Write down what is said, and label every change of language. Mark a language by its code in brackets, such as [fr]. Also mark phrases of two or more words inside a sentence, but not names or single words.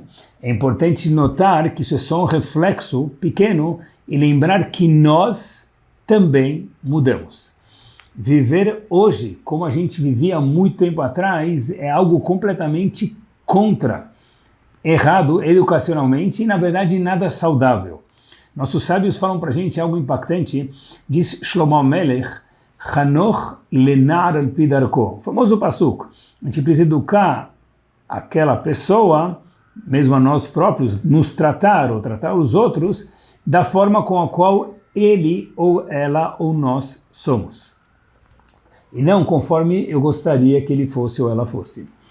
[pt] É importante notar que isso é só um reflexo pequeno e lembrar que nós também mudamos. Viver hoje, como a gente vivia há muito tempo atrás, é algo completamente errado educacionalmente e, na verdade, nada saudável. Nossos sábios falam para a gente algo impactante, diz Shlomo Amelech, [he] חנוך לנער על פי דרכו, [pt] o famoso pasuk. A gente precisa educar aquela pessoa, mesmo a nós próprios, nos tratar ou tratar os outros da forma com a qual ele ou ela ou nós somos. E não conforme eu gostaria que ele fosse ou ela fosse.